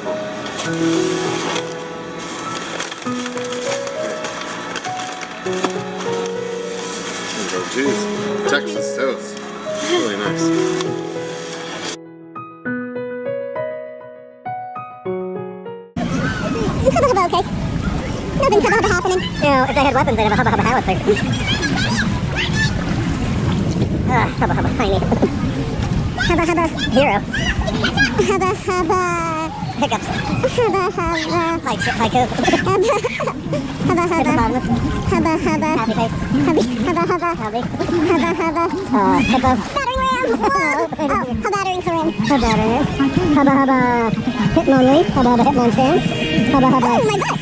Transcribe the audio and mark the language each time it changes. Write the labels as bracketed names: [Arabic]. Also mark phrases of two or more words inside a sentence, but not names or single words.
[English] Grilled cheese. Texas toast. Really nice. Hubba hubba, okay. Nothing's hubba hubba happening. You know, if they had weapons, they'd have a hubba hubba howitzer. Hubba hubba, tiny. Hubba hubba, hero. Hubba hubba, hiccups. Hubba hubba, haiku. Hubba hubba, hubba hubba, happy face. Hubba hubba, hubby. Hubba hubba, hippo. Battering ram. Oh, battering Corinne. Battering. Hubba hubba, hitmonlee. Hubba hubba, hitmonlee. Hubba hubba. Oh my butt.